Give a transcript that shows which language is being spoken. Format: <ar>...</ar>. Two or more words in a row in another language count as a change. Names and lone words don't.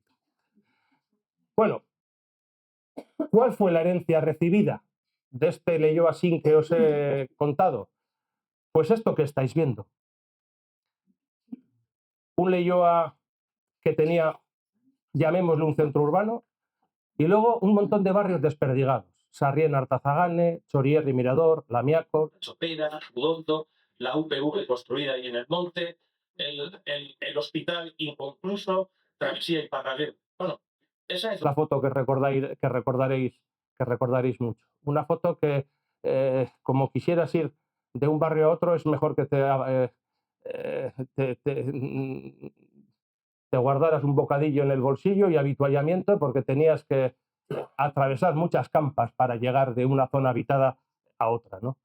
<es>Bueno, ¿cuál fue la herencia recibida de este Leioa sin que os he contado? Pues esto que estáis viendo. Un Leioa que tenía, llamémoslo, un centro urbano, y luego un montón de barrios desperdigados. Sarrién, Artazagane, Chorierri, Mirador, Lamiaco. Sopera, Budondo, la UPV construida ahí en el monte, el hospital inconcluso, Travesía y Parraguer. Bueno, esa es la foto que recordaréis mucho. Una foto que, como quisieras ir de un barrio a otro, es mejor que te guardaras un bocadillo en el bolsillo y habituallamiento, porque tenías que atravesar muchas campas para llegar de una zona habitada a otra, ¿no?</es>